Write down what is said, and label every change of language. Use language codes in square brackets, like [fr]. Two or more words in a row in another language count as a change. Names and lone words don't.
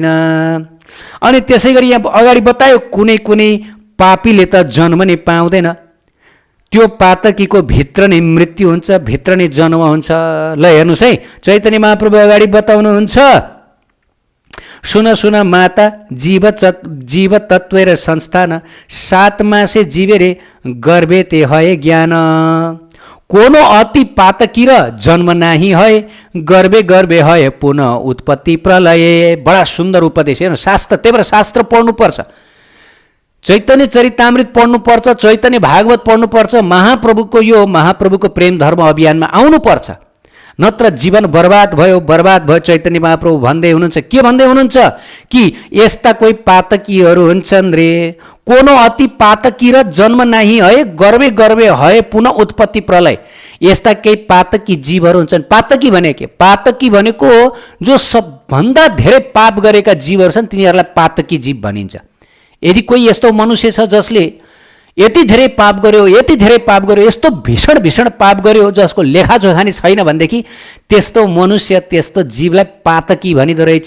[ne] अनि त्यसै गरी यहाँ अगाडि बतायो कुनै कुनै पापीले त जन्म नै पाउँदैन, त्यो पातकीको भित्र नै मृत्यु हुन्छ, भित्र नै जन्म हुन्छ। ल हेर्नुहोस् है, चैतन्य महाप्रभु अगाडि बताउनुहुन्छ, [bn] শুন শুন মাতা জীব তত্ত্ব র সংস্থান, 7 মাসে জীবে রে গর্ভে তে হয় জ্ঞান, কোনো অতি পাতকী র জন্ম নাহি হয়, গর্ভে গর্ভে হয় পুনঃ উৎপত্তি প্রলয়। [ne] बडा सुन्दर उपदेश हेर्नु, शास्त्र, त्यही भएर शास्त्र पढ्नुपर्छ, चैतन्य चरितामृत पढ्नुपर्छ, चैतन्य भागवत पढ्नुपर्छ, महाप्रभुको प्रेम धर्म अभियानमा आउनुपर्छ, नत्र जीवन बर्बाद भयो। चैतन्य महाप्रभु भन्दै हुनुहुन्छ, के भन्दै हुनुहुन्छ कि यस्ता कोही पातकीहरू हुन्छन् रे, [bn] কোনো অতি পাতকী র জন্ম নাহি হয়, গর্ভে গর্ভে হয় পুনঃ উৎপত্তি প্রলয়। [ne] यस्ता केही पातकी जीवहरू हुन्छन्। पातकी भने के? पातकी भनेको जो सबभन्दा धेरै पाप गरेका जीवहरू छन् तिनीहरूलाई पातकी जीव भनिन्छ। यदि कोही यस्तो मनुष्य छ जसले यति धेरै पाप गर्यो, यस्तो भीषण पाप गर्यो जसको लेखाजोखा नि छैन भनेदेखि त्यस्तो मनुष्य, त्यस्तो जीवलाई पातकी भनिदो रहेछ।